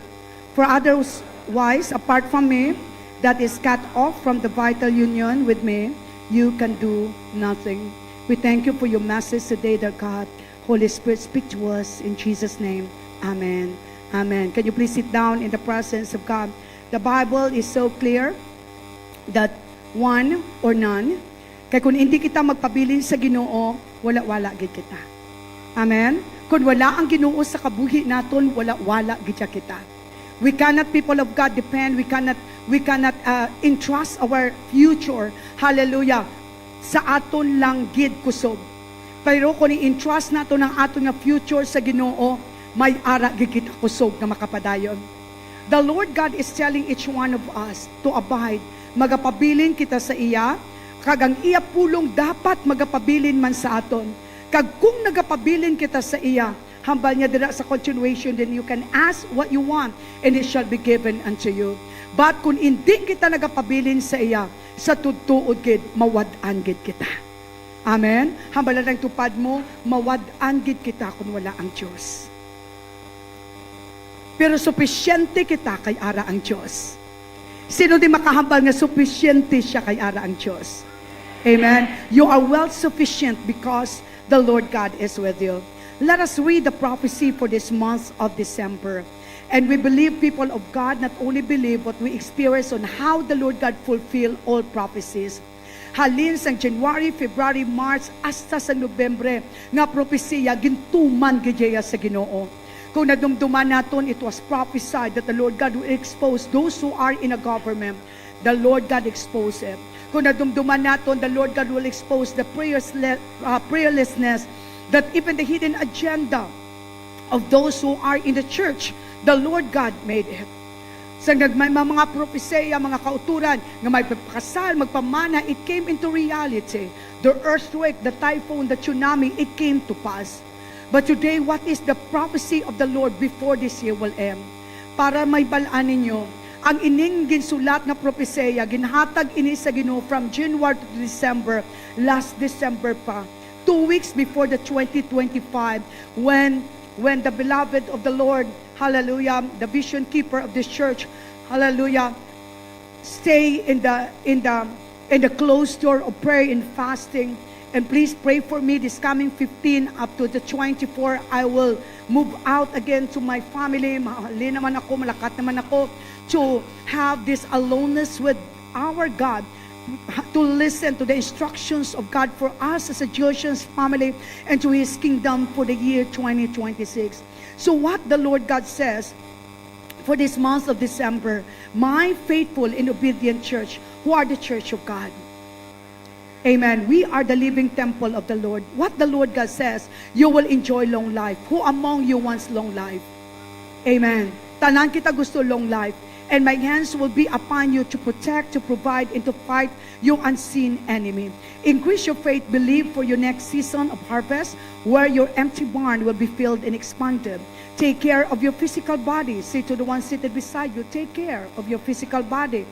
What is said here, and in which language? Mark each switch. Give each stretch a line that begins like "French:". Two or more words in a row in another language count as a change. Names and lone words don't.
English: For otherwise, apart from me, that is cut off from the vital union with me, you can do nothing. We thank you for your message today, dear God. Holy Spirit, speak to us in Jesus' name. Amen. Amen. Can you please sit down in the presence of God? The Bible is so clear that one or none.
Hiligaynon: Kaya kung hindi kita magpabilin sa Ginoo, wala-wala gid kita. Amen. Kung wala ang Ginoo sa kabuhi naton, wala-wala gid kita.
English: We cannot, people of God, depend. We cannot entrust our future.
Hiligaynon: Hallelujah. Sa aton lang gid kusog. Pero kung i-entrust nato ng aton nga future sa Ginoo, may ara gid kita kusog na makapadayon.
English: The Lord God is telling each one of us to abide.
Hiligaynon: Magapabilin kita sa iya, kag ang iya pulong dapat magapabilin man sa aton. Kag kung nagapabilin kita sa iya, hambal niya dira sa continuation,
English: then you can ask what you want and it shall be given unto you.
Hiligaynon: But kung hindi kita nagapabilin sa iya, sa tutuod gid, mawad-an gid kita. Amen? Hambal na ng tupad mo, mawad-an gid kita kung wala ang Diyos. Pero sufisyente kita kay ara ang Diyos. Sino di makahambal nga sufisyente siya kay ara ang Diyos? Amen?
English: You are well sufficient because the Lord God is with you. Let us read the prophecy for this month of December. And we believe, people of God, not only believe what we experience on how the Lord God fulfill all prophecies.
Hiligaynon: halin sang
English: January, February, March,
Hiligaynon: hasta sa Nobyembre, nga propesiya, gintuman gidya sa Ginoo. Kung nadumduman naton,
English: it was prophesied that the Lord God will expose those who are in a government. The Lord God expose it. Kung nadumduman naton, the Lord God will expose the prayerlessness, that even the hidden agenda of those who are in the church, the Lord God made it.
Hiligaynon: Sa mga propesya, mga kauturan, nga may pagpakasal, magpamana,
English: it came into reality. The earthquake, the typhoon, the tsunami, it came to pass. But today, what is the prophecy of the Lord before this year will end?
Hiligaynon: Para may balaan ninyo, ang ining ginsulat na propesya, ginhatag ini sa Ginoo
English: from January to December, last December pa, 2 weeks before the 2025, when the beloved of the Lord, hallelujah, the vision keeper of this church, hallelujah, stay in the closed door of prayer and fasting. And please pray for me this coming 15 up to the 24. I will move out again to my family.
Hiligaynon: Mahalin naman ako, malakat naman ako
English: to have this aloneness with our God, to listen to the instructions of God for us as a Jewish family and to His kingdom for the year 2026. So what the Lord God says for this month of December, my faithful and obedient church, who are the church of God. Amen. We are the living temple of the Lord. What the Lord God says, you will enjoy long life. Who among you wants long life?
Hiligaynon: Amen. Tanan kita gusto
English: long life. And my hands will be upon you to protect, to provide, and to fight your unseen enemy. Increase your faith, believe for your next season of harvest, where your empty barn will be filled and expanded. Take care of your physical body. Say to the one seated beside you, take care of your physical body.